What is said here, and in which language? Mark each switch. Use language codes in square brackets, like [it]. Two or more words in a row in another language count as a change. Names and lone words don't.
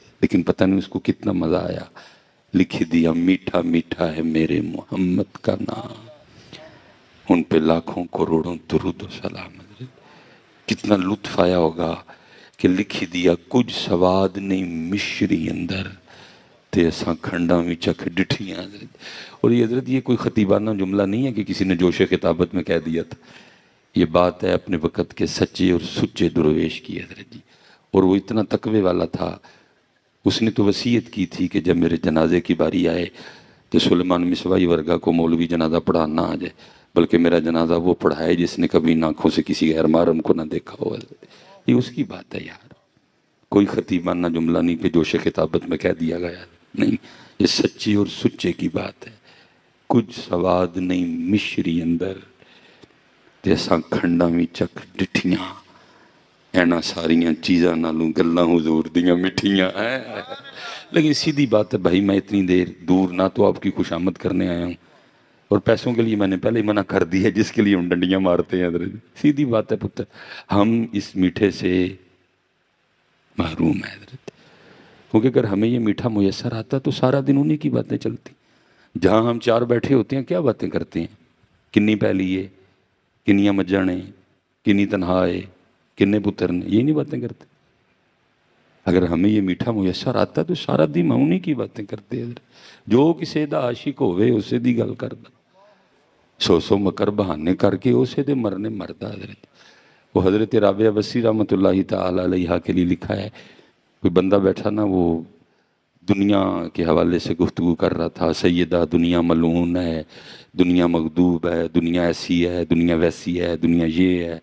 [ur] لیکن پتہ نہیں اس کو کتنا مزہ آیا. لکھ دیا میٹھا میٹھا ہے میرے محمد کا نام، ان پہ لاکھوں کروڑوں درود و سلام. کتنا لطف آیا ہوگا کہ لکھ دیا [pa] کچھ سواد نہیں مشری اندر تے اساں کھنڈاں میں چکھ ڈٹھیاں. [ur] اور یہ حضرت یہ کوئی خطیبانہ جملہ نہیں ہے کہ کسی نے جوش خطابت میں کہہ دیا تھا. یہ بات ہے اپنے وقت کے سچے اور سچے درویش کی حضرت جی. اور وہ اتنا تقوی والا تھا، اس نے تو وصیت کی تھی کہ جب میرے جنازے کی باری آئے تو سلیمان مصوائی ورگا کو مولوی جنازہ پڑھانا آ جائے، بلکہ میرا جنازہ وہ پڑھائے جس نے کبھی آنکھوں سے کسی غیر محرم کو نہ دیکھا ہو. یہ اس کی بات ہے یار، کوئی خطیبانہ جملہ نہیں کہ جوش خطابت میں کہہ دیا گیا، نہیں، یہ سچی اور سچے کی بات ہے. [pa] کچھ سواد نہیں مشری اندر جیسا کھنڈا میں چک ڈٹھیاں، اینا ساریاں چیزاں نالوں گلاں حضور دیاں مٹھیاں. [ur] لیکن سیدھی بات ہے بھائی، میں اتنی دیر دور نہ تو آپ کی خوش آمد کرنے آیا ہوں، اور پیسوں کے لیے میں نے پہلے ہی منع کر دی ہے جس کے لیے ہم ڈنڈیاں مارتے ہیں حضرت. سیدھی بات ہے پتر، ہم اس میٹھے سے محروم ہیں حضرت. کیونکہ اگر ہمیں یہ میٹھا میسر آتا تو سارا دن انہی کی باتیں چلتی. جہاں ہم چار بیٹھے ہوتے ہیں کیا باتیں کرتے ہیں؟ [pa] کنی پیلیے، کنیاں مجھاں نے، کنی تنہائے، کنے پتر نے، [ur] یہ نہیں باتیں کرتے. اگر ہمیں یہ میٹھا میسر آتا تو سارا دن ہم انہی کی باتیں کرتے حضرت. [pa] جو کسی دا عاشق ہوئے اسے دی گل کردا، سو سو مکر بہانے کر کے اسے دے مرنے مردہ حضرت. [ur] وہ حضرت رابعہ بصری [ar] رحمۃ اللہ تعالی علیہ [ur] کے لیے لکھا ہے، کوئی بندہ بیٹھا نا، وہ دنیا کے حوالے سے گفتگو کر رہا تھا. سیدہ دنیا ملعون ہے، دنیا مغضوب ہے، دنیا ایسی ہے، دنیا ویسی ہے، دنیا یہ ہے.